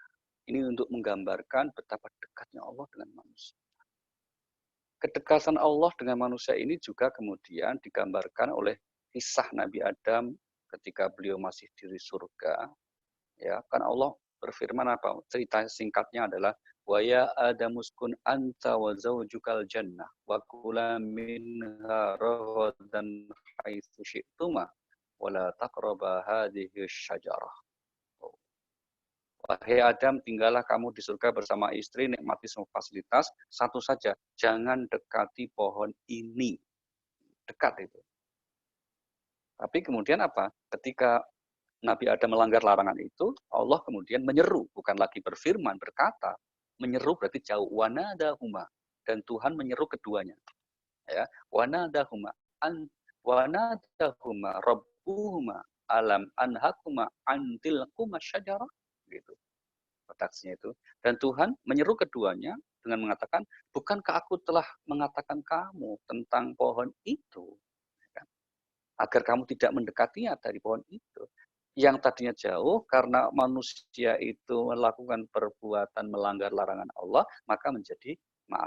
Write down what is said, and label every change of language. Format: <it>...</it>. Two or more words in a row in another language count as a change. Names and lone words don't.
<id>Ini untuk menggambarkan betapa dekatnya Allah dengan manusia. Kedekatan Allah dengan manusia ini juga kemudian digambarkan oleh kisah Nabi Adam ketika beliau masih di surga. Ya, kan Allah berfirman apa? Cerita singkatnya adalah</id> <ar>ويا آدم اسكن أنت وزوجك الجنة وكلا منها رغدا حيث شئتما ولا تقربا هذه الشجرة.</ar> <id>Wahai Adam, tinggallah kamu di surga bersama istri, nikmati semua fasilitas, satu saja, jangan dekati pohon ini. Dekat itu. Tapi kemudian apa? Ketika Nabi Adam melanggar larangan itu, Allah kemudian menyeru, bukan lagi berfirman, berkata. Menyeru berarti jauh, wanadahuma. Dan Tuhan menyeru keduanya. Ya,</id> <ar>وناداهما أن وناداهما ربهما ألم أنهكما عن تلكما الشجرة,</ar> <id>gitu redaksinya itu. Dan Tuhan menyeru keduanya dengan mengatakan, bukankah aku telah mengatakan kamu tentang pohon itu, ya kan? Agar kamu tidak mendekatinya dari pohon itu. Yang tadinya jauh karena manusia itu melakukan perbuatan melanggar larangan Allah, maka menjadi maaf.</id>